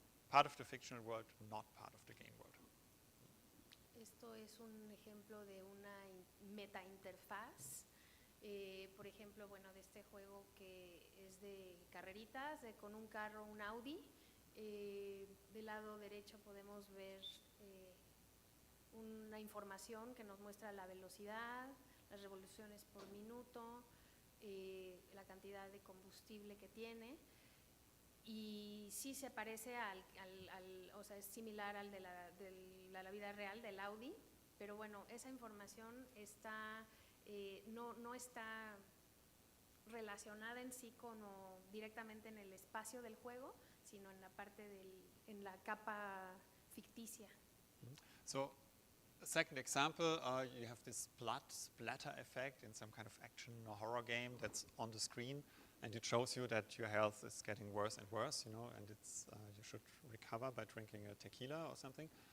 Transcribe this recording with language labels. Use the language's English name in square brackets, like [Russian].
[English] Part of the fictional world, not part of the game world. [Spanish] Esto es un ejemplo de una meta interfaz. Por ejemplo, bueno, de este juego que es de carreritas, con un carro, un Audi. Del lado derecho podemos ver una información que nos muestra la velocidad, las revoluciones por minuto, la cantidad de combustible que tiene. Y sí se parece o sea, es similar al de la vida real del Audi, pero bueno, esa información está, no está relacionada en sí directamente en el espacio del juego, sino en la parte en la capa ficticia. [English] So, a second example, you have this blood splatter effect in some kind of action or horror game that's on the screen, and it shows you that your health is getting worse and worse, you know, and it's you should recover by drinking a tequila or something.